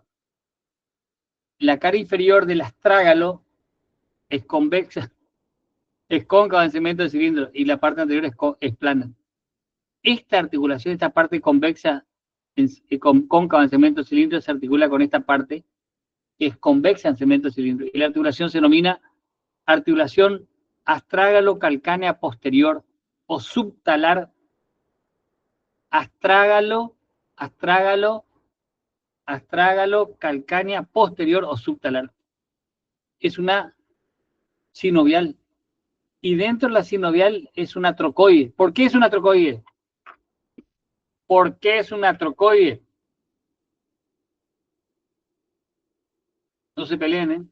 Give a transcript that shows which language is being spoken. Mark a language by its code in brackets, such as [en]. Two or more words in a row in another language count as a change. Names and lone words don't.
[es] La cara inferior del astrágalo es convexa, es cóncava en segmento de cilindro, y la parte anterior es plana. Esta articulación, esta parte convexa, cóncava en segmento de cilindro, se articula con esta parte que es convexa en segmento de cilindro. Y la articulación se denomina articulación astrágalo-calcánea posterior o subtalar. Astrágalo, calcánea posterior o subtalar. Es una sinovial. Y dentro de la sinovial es una trocoide. ¿Por qué es una trocoide? ¿Por qué es una trocoide? No se peleen, ¿eh?